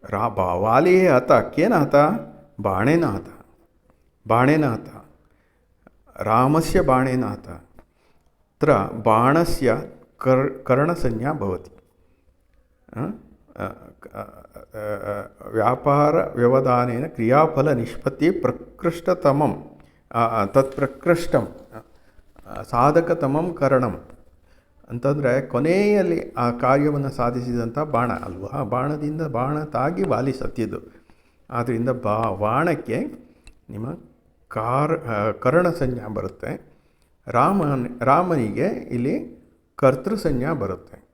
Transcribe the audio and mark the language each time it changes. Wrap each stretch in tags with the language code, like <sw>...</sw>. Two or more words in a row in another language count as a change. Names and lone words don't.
<sa>वालिः हतः केन हतः बाणेन हतः रामस्य बाणेन हतः अत्र बाणस्य कर्णसंज्ञा भवति व्यापारव्यवधानेन क्रियाफलनिष्पत्तिः प्रकृष्टतमं तत् ಪ್ರಕೃಷ್ಟಂ ಸಾಧಕತಮಂ ಕರಣಂ</sa> <kn>ಅಂತಂದರೆ ಕೊನೆಯಲ್ಲಿ ಆ ಕಾರ್ಯವನ್ನು ಸಾಧಿಸಿದಂಥ ಬಾಣ ಅಲ್ವಾ. ಬಾಣದಿಂದ ಬಾಣ ತಾಗಿ ವಾಲಿ ಸತ್ತಿದ್ದು. ಆದ್ದರಿಂದ ಬಾಣಕ್ಕೆ ನಿಮ್ಮ ಕರ್ಣ ಸಂಜ್ಞಾ ಬರುತ್ತೆ. ರಾಮನಿಗೆ ಇಲ್ಲಿ ಕರ್ತೃ ಸಂಜ್ಞಾ ಬರುತ್ತೆ.</kn>